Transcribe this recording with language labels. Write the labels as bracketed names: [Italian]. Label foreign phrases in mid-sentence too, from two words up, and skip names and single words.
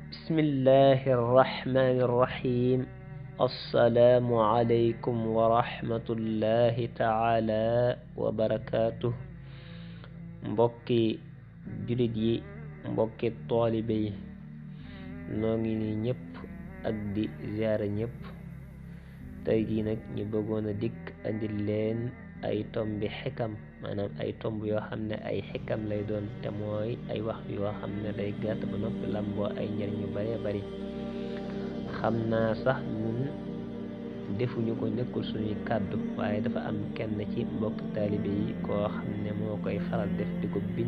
[Arabic] بسم الله الرحمن الرحيم السلام عليكم ورحمة الله تعالى وبركاته [Wolof] mbokki julit yi mbokki taalibe yi noo ngi ni ñëpp ak di ziyaara ñëpp tey jii nag ñu bëggoon a dikk andil leen ay tombi xikam maanaam ay tomb yoo xam ne ay xikam lay doon te mooy ay wax yoo xam ne day gàtt ba noppi lamboo ay njariñ yu bare bari xam naa sax ñun defuñu ko nekkul suñuy kàddu waaye dafa am kenn ci mbokk taalibe yi koo xam ne moo koy faral def di ko